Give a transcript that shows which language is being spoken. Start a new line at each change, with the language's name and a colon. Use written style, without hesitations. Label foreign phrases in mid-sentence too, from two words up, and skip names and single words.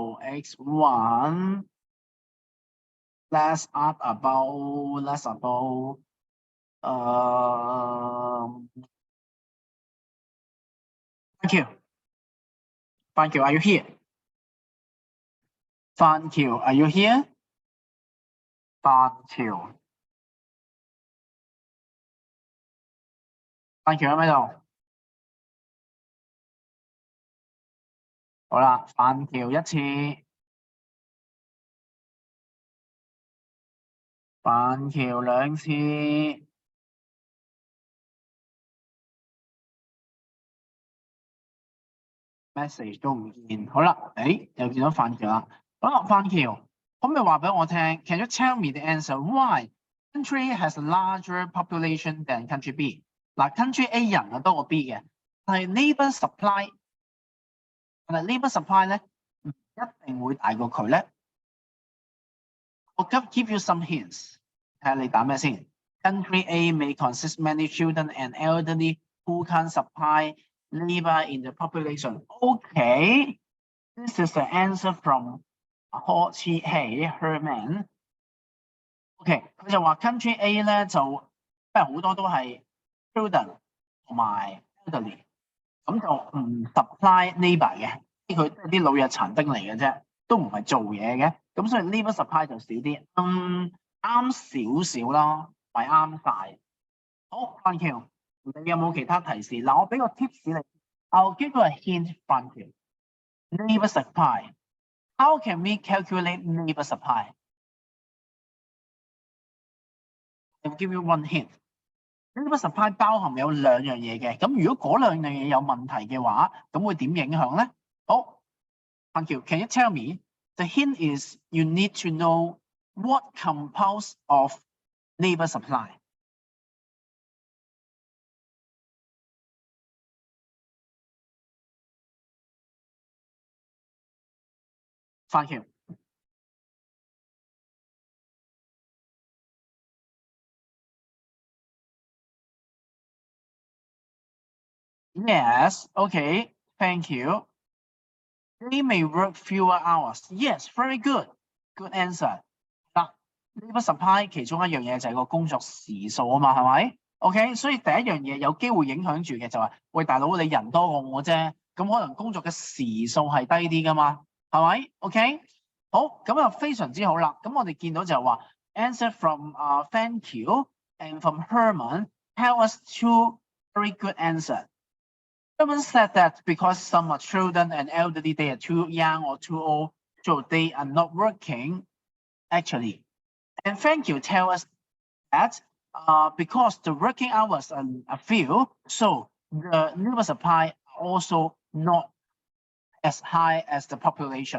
English: So X1, let's ask about um thank you. Thank you. Are you here? Thank you. Are you here?
Cantonese: Thank you. Thank you喺咪度？好啦，反橋一次，反橋兩次，message 都唔見。好啦，又見到反橋啦。好啦，反橋，可唔可以話俾我聽 ？
English: Can you tell me the answer why country has a larger population than country B？
Cantonese: 嗱，country A 人啊多過 B 嘅，但係
English: labour supply，
Cantonese: 但係
English: labour supply
Cantonese: 咧唔一定會大過佢咧。
English: 我 give you some hints，
Cantonese: 睇下你打咩先。
English: Country A may consist many children and elderly who can supply labor in the population. Okay, this is the answer from Ho Chi Hei Herman.
Cantonese: OK， 佢就話 Country A 咧就因為好多都係 children 同埋 elderly， 咁就唔
English: supply labor
Cantonese: 嘅，佢都係啲老弱殘兵嚟嘅啫，都唔係做嘢嘅，咁所以
English: labor supply
Cantonese: 就少啲。啱少少啦，唔係啱晒。好 ，thank you。你有冇其他提示？嗱，我俾個 tips 你。
English: I'll give you a hint,
Cantonese: thank you.
English: Labor supply. How can we calculate labor supply? I'll give you one hint. Labor supply
Cantonese: 包含有兩樣嘢嘅，咁如果嗰兩樣嘢有問題嘅話，咁會點影響咧？
English: 好 ，thank you. Can you tell me? The hint is you need to know what compounds of labor supply. Thank you. Yes, okay, thank you. They may work fewer hours. Yes, very good. Good answer.
Cantonese: 嗱，
English: labor supply
Cantonese: 其中一樣嘢就係個工作時數啊嘛，係咪 ？OK， 所以第一樣嘢有機會影響住嘅就係，喂大佬你人多過我啫，咁可能工作嘅時數係低啲噶嘛，係咪 ？OK， 好，咁啊非常之好啦。咁我哋見到就係話
English: answer from thank you and from Herman tell us two very good answer. Herman said that because some are children and elderly, they are too young or too old, so they are not working actually. And thank you tell us that because the working hours are few, so the labor supply are also not as high as the population.